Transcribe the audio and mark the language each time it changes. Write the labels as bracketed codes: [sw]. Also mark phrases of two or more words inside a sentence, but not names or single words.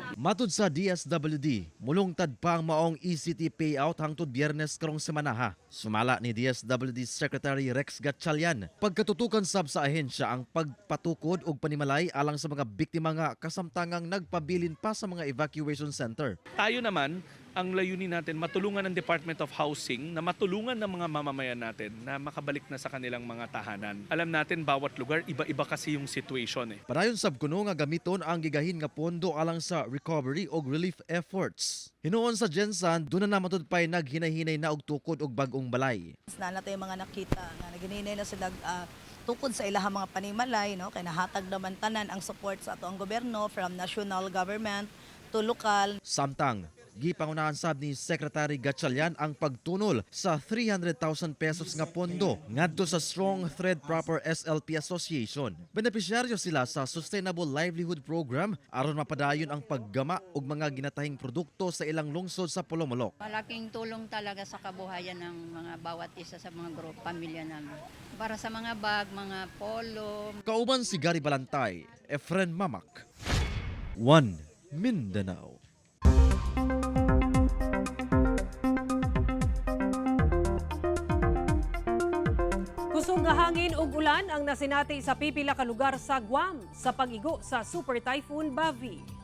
[ceb] Matud sa DSWD, mulungtad pa ang maong ECT payout hangtod Biyernes karong semana ha. Sumala ni DSWD Secretary Rex Gatchalian, pagkatutukan sab sa ahensya ang pagpatukod og panimalay alang sa mga biktima nga kasamtangang nagpabilin pa sa mga [en] evacuation center. [tl] Tayo naman, ang layunin natin, matulungan ng Department of Housing na matulungan ng mga mamamayan natin na makabalik na sa kanilang mga tahanan. Alam natin, bawat lugar, iba-iba kasi yung situation. [ceb] Padayon sab kuno nga gamiton ang gigahin nga pondo alang sa recovery og [en] relief efforts. [ceb] Hinuon sa Gensan, doon na matud pay naghinay-hinay na og tukod og bag-ong balay. [tl] Na natin yung mga nakita na [ceb] naghinay na sila tukod sa ilahang mga panimalay, [tl] no? [ceb] Kaya nahatag naman tanan ang support sa ato ang gobyerno [en] from national government to local. [ceb] Samtang, Gipangunahan sab ni Secretary Gatchalian ang pagtunol sa 300,000 pesos nga pondo ngadto sa Strong Thread Proper SLP Association. Benepisyaryo sila sa Sustainable Livelihood Program aron mapadayon ang paggama og mga ginatahing produkto sa ilang lungsod sa Polomolok. [tl] Malaking tulong talaga sa kabuhayan ng mga bawat isa sa mga grupo, pamilya namin. Para sa mga bag, mga polo. [ceb] Kauban si Gary Balantay, Efren Mamak, One Mindanao. Kusog nga hangin ug ulan ang nasinati sa pipila ka lugar sa Guam sa pag-igo sa Super Typhoon Bavi.